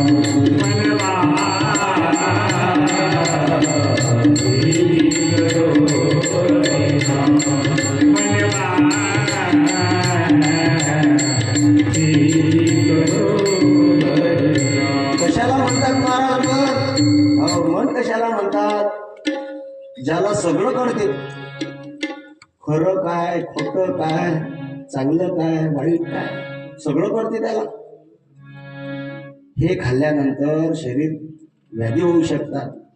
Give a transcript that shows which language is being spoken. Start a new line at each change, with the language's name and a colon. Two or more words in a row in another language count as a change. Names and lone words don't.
Hindi: मनवा खेती करो हरे नाम, मनवा खेती करो हरे नाम.
Marathi: कशाला म्हणतात महाराज मन? कशाला म्हणतात? ज्याला सगळं कळते, खरं काय खोटं काय, चांगलं काय वाईट काय, सगळं कळते त्याला. हे खाल्ल्यानंतर शरीर व्याधी होऊ शकतात.